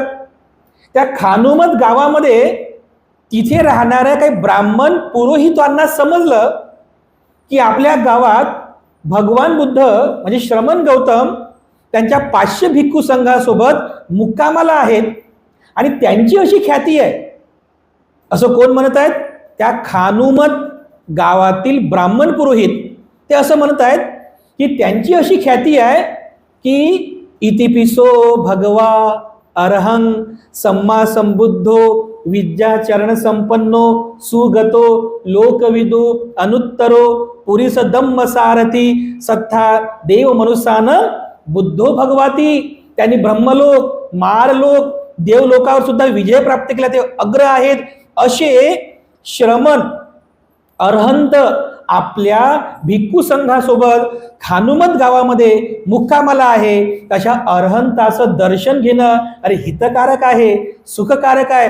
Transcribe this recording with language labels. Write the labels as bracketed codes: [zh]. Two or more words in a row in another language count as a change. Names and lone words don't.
[mr] त्या खानुमत गावामध्ये तिथे राहणाऱ्या काही ब्राह्मण पुरोहितांना समजलं की आपल्या गावात भगवान बुद्ध म्हणजे श्रमण गौतम त्यांच्या 500 भिक्खू संघासोबत मुक्कामाला आहेत आणि त्यांची अशी ख्याती आहे. असं कोण म्हणत आहेत? त्या खानुमत गावातील ब्राह्मण पुरोहित ते असं म्हणत आहेत की त्यांची अशी ख्याती आहे की [pi] इतिपिसो भगवा अरहं सम्मा संबुद्धो विद्याचरण संपन्नो सुगतो लोकविदो अनुत्तरो पुरीस दम्म सारथी सत्था देव मनुष्यान बुद्धो भगवाती. [mr] त्यांनी ब्रह्मलोक मारलोक देवलोकावर सुद्धा विजय प्राप्त केला, ते अग्र आहेत असे श्रमण अरहंत आपल्या भिक्खू संघासोबत खानुमत गावामध्ये मुक्कामाला आहे. तशा अरहंताचं दर्शन घेणं अरे हितकारक आहे, सुखकारक आहे.